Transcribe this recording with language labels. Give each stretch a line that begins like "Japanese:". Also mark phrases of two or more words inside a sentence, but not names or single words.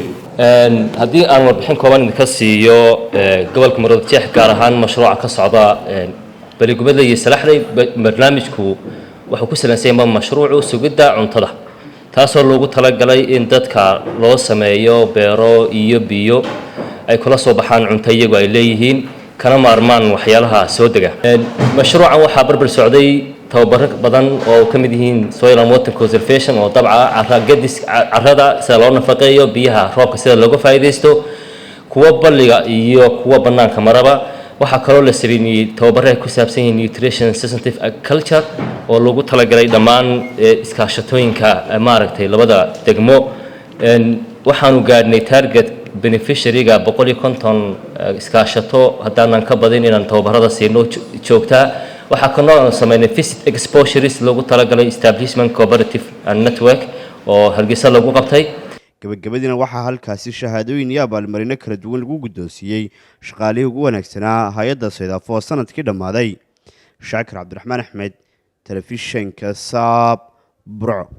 Somali: haddii aan warbixin kooban idinka siiyo gobolka Maroodijeex gaar ahaan mashruuca ka socda baligubadla iyo salaxday barnaamijku wuxuu ku saleysan yahay mashruucu sugidda cuntada, taasoo loogu talagalay in dadka loo sameeyo beero iyo biyo ay kula soo baxaan cunto iyagu ay leeyihiin kana maarmaan waxyaalaha soo dega. mashruucan waxaa barbar socday tababaro badan oo ka mid yihiin
English: soil and water conservation
Somali: oo dabca carrada sida loo nafaqeeyo, biyaha roobka sida looga faa'iideysto, kuwa balliga iyo kuwa bannaanka maraba. waxaa kaloo la sameeyay tababaro ku saabsan yihiin
English: nutrition sensitive agriculture
Somali: oo loogu talagalay dhammaan iskaashatooyinka maaragtay labada degmo. waxaanu gaadhnay
English: target beneficiary-ga
Somali: 150 iskaashato haddaanan ka badin inaan tababarada siino joogtaa. waxaa kaloo sameynay
English: visit exposures
Somali: loogu talagalay
English: establishment cooperative and network
Somali: oo Hargeysa lagu qabtay. gabagabadina waxaa halkaasi shahaadooyin iyo abaalmarino kala duwan lagu guddoonsiiyey shaqaalihii ugu wanaagsanaa hay'adda Soydaafo sanadkii dhammaaday. Shaakir Cabdiraxmaan Axmed, telefishinka Saab, Burco.